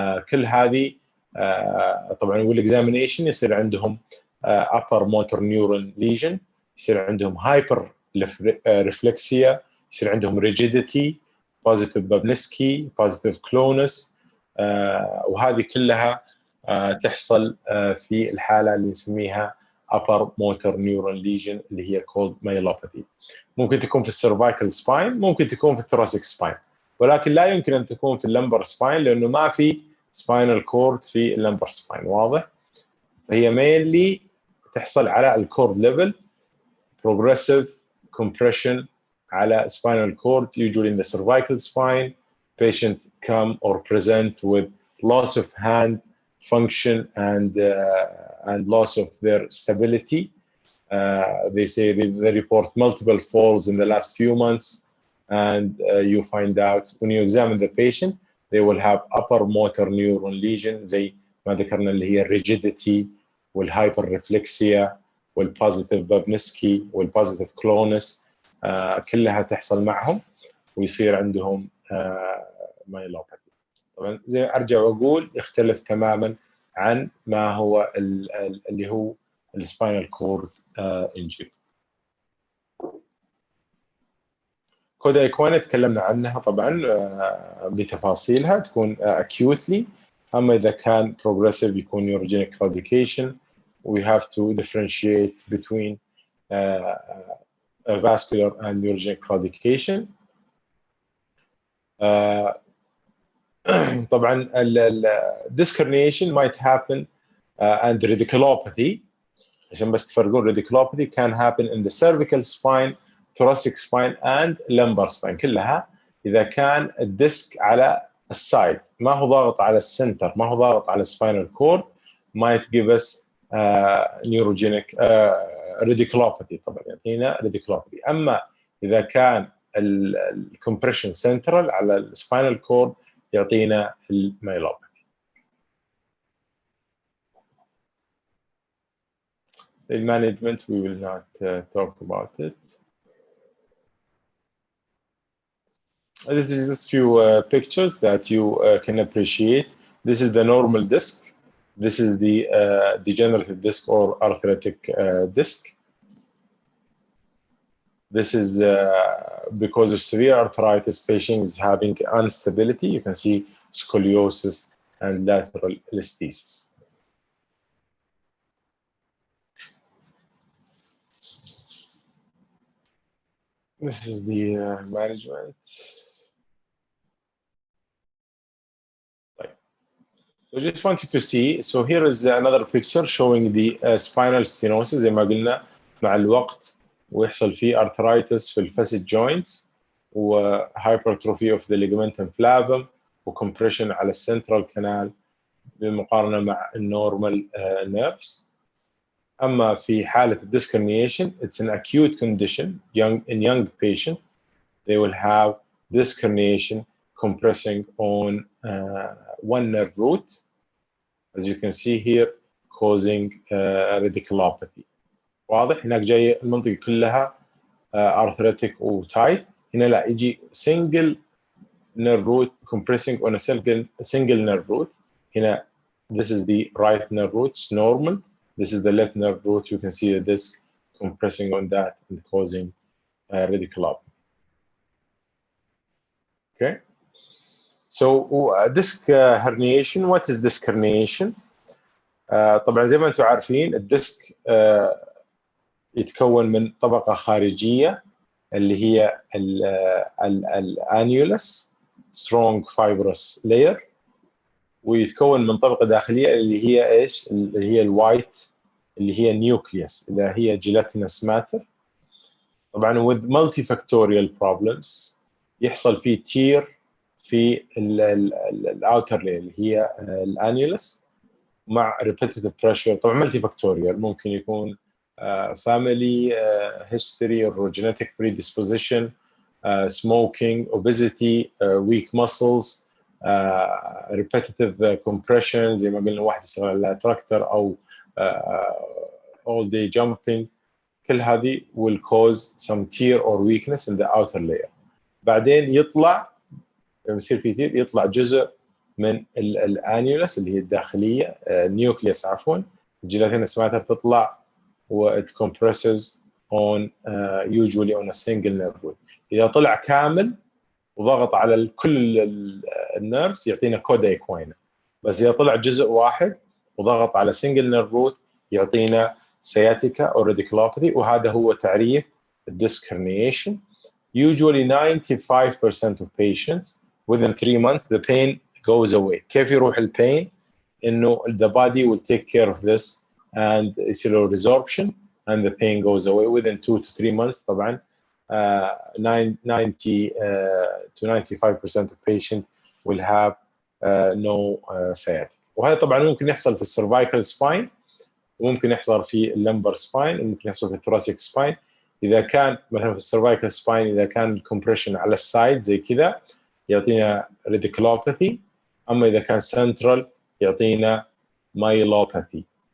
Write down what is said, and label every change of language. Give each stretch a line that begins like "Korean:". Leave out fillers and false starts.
Arabic: كل هذه طبعا والاكزامينيشن يصير عندهم upper motor neuron lesion، يصير عندهم hyper reflexia، يصير عندهم rigidity، positive Babinski، positive clonus، وهذه كلها تحصل في الحالة اللي نسميها upper motor neuron lesion اللي هي called myelopathy. ممكن تكون في السيرفايكال سباين، ممكن تكون في الثوراسيك سباين، ولكن لا يمكن أن تكون في اللمبر سباين لأنه ما في سباينال كورد في اللمبر سباين. واضح؟ هي
English: mainly
Arabic: تحصل على الكورد ليفل،
English: progressive compression على spinal cord usually in the cervical spine. Patient come or present with loss of hand function and loss of their stability. They say they report multiple falls in the last few months, and you find out when you examine the patient they will have upper motor neuron lesion
Arabic: زي ما ذكرنا اللي هي
English: rigidity والhyperreflexia والpositive Babinski والpositive clonus،
Arabic: كلها تحصل معهم ويصير عندهم
English: myelopathy.
Arabic: طبعا زي ارجع واقول يختلف تماما عن ما هو اللي هو السباينال كورد انجري. كودا ايكوانا تكلمنا عنها طبعا بتفاصيلها، تكون acutely، اما اذا كان progressive يكون neurogenic claudication.
English: We have to differentiate between vascular and neurogenic claudication. طبعا discarnation might happen and radiculopathy،
Arabic: عشان بس تفرقون
English: radiculopathy can happen in the cervical spine, thoracic spine and lumbar spine.
Arabic: كلها إذا كان الديسك على السايد ما هو ضاغط على السنتر، ما هو ضاغط على spinal cord
English: might give us neurogenic radiculopathy.
Arabic: طبعا يعطينا radiculopathy. أما إذا كان الcompression central على الspinal cord يعطينا الميلوباثي.
English: The management we will not talk about it. This is just few pictures that you can appreciate. This is the normal disc. This is the degenerative disc or arthritic disc. This is because of severe arthritis, patient is having instability. You can see scoliosis and lateral listhesis. This is the management. So just wanted to see. So here is another picture showing the spinal stenosis.
Arabic: زي ما قلنا مع الوقت ويحصل فيه arthritis في الفاسد joints و
English: hypertrophy of the ligamentum flavum
Arabic: وcompression على السنترال canal بالمقارنة مع النورمال nerves. أما في حالة
English: disc herniation, it's an acute condition. In young patient, they will have disc herniation compressing on one nerve root, as you can see here, causing radiculopathy.
Arabic: واضح؟ هناك جاي المنطقة كلها arthritic وتايت. هنا لا، يجي
English: single nerve root compressing on a single nerve root.
Arabic: هنا
English: this is the right nerve root, it's normal. This is the left nerve root. You can see the disc compressing on that and causing radiculopathy. Okay. So disc herniation. What is disc herniation?
Arabic: طبعا زي ما انتم عارفين الديسك يتكون من طبقة خارجية اللي هي الانيولس strong fibrous layer، ويتكون من طبقة داخلية اللي هي ايش؟ اللي هي الوايت اللي هي النيوكليوس اللي هي gelatinous matter. طبعا
English: with multifactorial problems
Arabic: يحصل فيه تير في الاوتر layer اللي هي الانيولس مع repetitive pressure.
English: طبعا multifactorial
Arabic: ممكن يكون
English: family history or genetic predisposition, smoking, obesity, weak muscles, repetitive compression
Arabic: زي ما قلنا واحد يشتغل على تراكتر او
English: all day jumping.
Arabic: كل هذه
English: will cause some tear or weakness in the outer layer.
Arabic: بعدين يطلع لما يصير في تير يطلع جزء من الانيولس اللي هي الداخليه النيوكليوس عفوا الجيلاتينس ماتر تطلع و it compresses on usually on a single nerve root. اذا طلع كامل وضغط على كل النيرفز يعطينا كودا ايكوينا، بس اذا طلع جزء واحد وضغط على single nerve root يعطينا sciatica or radiculopathy. وهذا هو تعريف disc herniation.
English: Usually 95% of patients within 3 months the pain goes away.
Arabic: كيف يروح البين؟ إنه
English: the body will take care of this and
Arabic: يصير له
English: resorption and the pain goes away within 2 to 3 months. طبعا 90 to 95% of patients will have no sciatica.
Arabic: وهذا طبعا ممكن يحصل في السيرفايكال سباين وممكن يحصل في اللمبر سباين وممكن يحصل في الثوراسيك سباين. اذا كان مثلا في السيرفايكال سباين اذا كان الكمبريشن على السايد زي كذا يعطينا ريديكولوباثي، اما اذا كان سنترال يعطينا مايلوباثي.